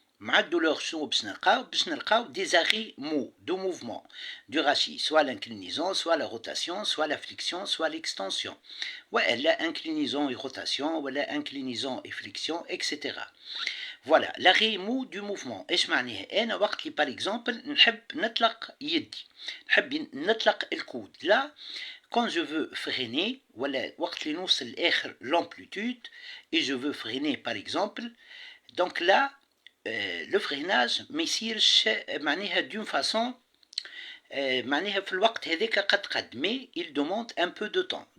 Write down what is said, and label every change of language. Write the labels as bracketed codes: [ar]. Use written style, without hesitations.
[ar] مع الدولور شنو باش نلقاو [fr] des arrêts mous de mouvement du rachis, soit l'inclinaison, soit la rotation, soit la flexion, soit l'extension. ولا inclinaison et rotation, ولا inclinaison et flexion, etc. Voilà, l'arrêt mou du mouvement. [ar] ايش معناها؟ انا وقت اللي par exemple نحب نطلق يدي، نحب نطلق الكود. [fr] Là, quand je veux freiner, [ar] ولا وقت اللي نوصل لاخر [fr] l'amplitude et je veux freiner par exemple, donc là le freinage [ar] ما يصيرش معناها [fr] d'une façon [ar] معناها في الوقت هذاك قد [fr] mais il demande un peu de temps.